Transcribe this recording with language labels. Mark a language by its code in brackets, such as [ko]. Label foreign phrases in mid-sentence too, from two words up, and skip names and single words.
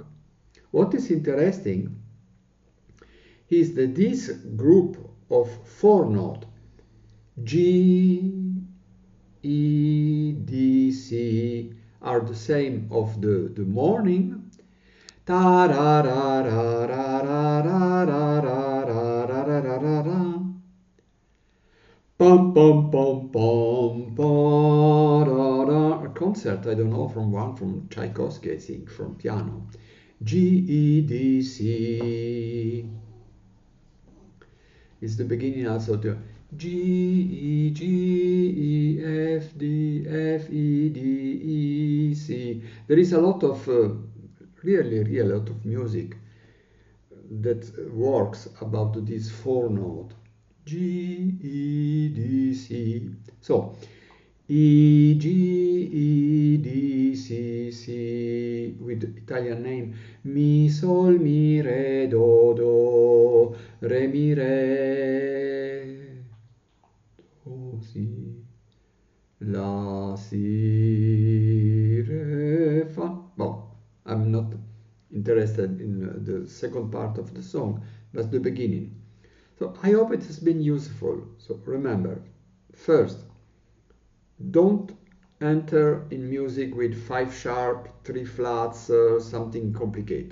[en] What is interesting is that this group of 4 notes, G, E, D, C, are the same of the morning. Ta ra ra ra ra ra ra ra ra ra ra ra ra ra. Pom pom pom pom pa da da. A concert, I don't know, from Tchaikovsky, I think, from piano. G E D C is the beginning also to G E G E F D F E D E C. There is a lot of really a lot of music that works about this four note G E D C. So E G E D C C with Italian name [it] Mi Sol Mi Re Do Do Re Mi Re Do Si La Si Re Fa. [en] Well, I'm not interested in the second part of the song, but the beginning. So I hope it has been useful. So remember, first, don't enter in music with 5 sharp, 3 flats, something complicated.